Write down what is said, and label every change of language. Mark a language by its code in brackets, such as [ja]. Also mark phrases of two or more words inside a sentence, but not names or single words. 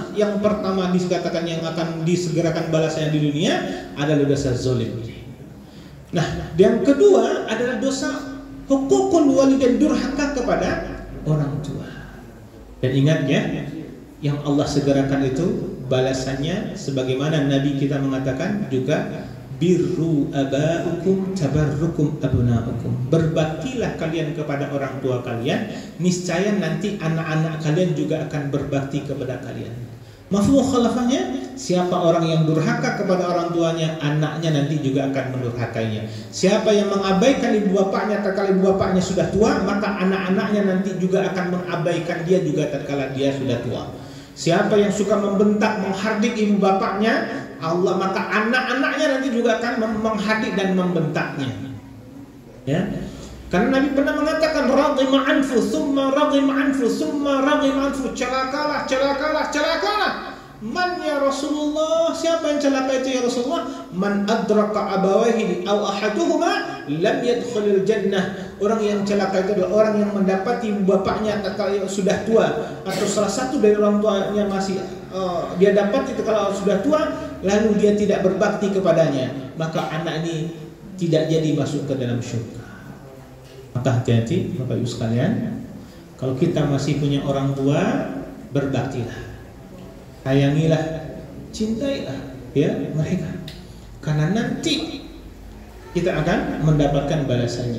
[id] Yang pertama dikatakan yang akan disegerakan balasannya di dunia adalah dosa zalim. Nah, yang kedua adalah dosa [ar] عقوق الوالدين, [id] durhaka kepada orang tua. Dan ingat ya, yang Allah segerakan itu balasannya sebagaimana Nabi kita mengatakan juga, [ar] بروا آباءكم تبركم أبناؤكم, [id] berbaktilah kalian kepada orang tua kalian, niscaya nanti anak-anak kalian juga akan berbakti kepada kalian. Mafhum khalafahnya, siapa orang yang durhaka kepada orang tuanya, anaknya nanti juga akan mendurhakainya. Siapa yang mengabaikan ibu bapaknya tatkala ibu bapaknya sudah tua, maka anak-anaknya nanti juga akan mengabaikan dia juga tatkala dia sudah tua. Siapa yang suka membentak, menghardik ibu bapaknya, Allah, maka anak-anaknya nanti juga akan menghardik dan membentaknya. Ya. Karena Nabi pernah mengatakan [ar] رغم أنف، ثم رغم أنف، ثم رغم أنف, [id] celakalah. [ar] من يا رسول الله, [id] siapa yang celaka itu ya Rasulullah? [ar] من أدرك أبويه أو أحدهما لم يدخل الجنة. [id] Orang yang celaka itu adalah orang yang mendapati bapaknya tatkala sudah tua, atau salah satu dari orang tuanya masih dia dapat itu kalau sudah tua, lalu dia tidak berbakti kepadanya, maka anak ini tidak jadi masuk ke dalam syurga. Maka hati-hati Bapak Ibu sekalian, kalau kita masih punya orang tua, berbaktilah, sayangilah, cintailah ya mereka, karena nanti kita akan mendapatkan balasannya.